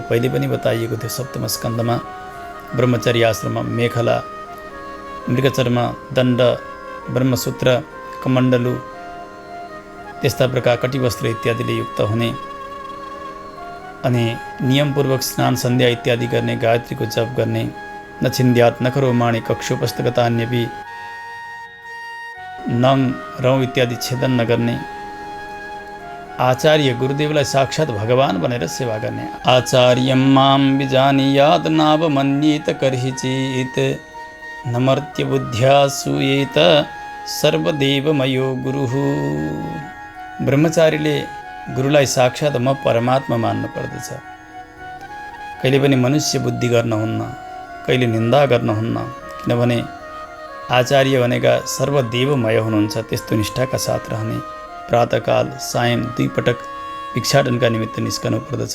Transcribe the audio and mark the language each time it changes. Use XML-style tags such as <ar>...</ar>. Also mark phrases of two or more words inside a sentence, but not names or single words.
<ne>पहिले पनि बताइएको थियो सप्तम स्कन्धमा। ब्रह्मचर्य आश्रममा मेखला, मृगचर्म, दण्ड, ब्रह्मसूत्र, कमण्डलु त्यस्ता प्रकार कटिवस्त्र इत्यादिले युक्त हुने अनि नियमपूर्वक स्नान सन्ध्या इत्यादि गर्ने, गायत्रीको जप गर्ने,</ne> <sa>नछिन्द्यात नखरो माणि कक्षोपस्थगतान्यपि</sa> <ne>नङ रौँ इत्यादि छेदन नगर्ने, आचार्य गुरुदेवलाई साक्षात् भगवान भनेर सेवा गर्ने।</ne> <sa>आचार्यं मां विजानीयात् नावमन्येत कर्हिचित् नमर्त्य बुद्ध्या सूयेत सर्वदेवमयो गुरुः।</sa> <ne>ब्रह्मचारीले गुरुलाई साक्षात् म परमात्मा मान्नु पर्दछ। कहिले पनि मनुष्य बुद्धि गर्नुहुन्न, कहिले निन्दा गर्नुहुन्न, किनभने आचार्य भनेका सर्वदेवमय हुनुहुन्छ। त्यस्तो निष्ठाका साथ रहने, प्रातःकाल सायं 2 पटक भिक्षाटनका निमित्त निस्कनु पर्दछ।</ne>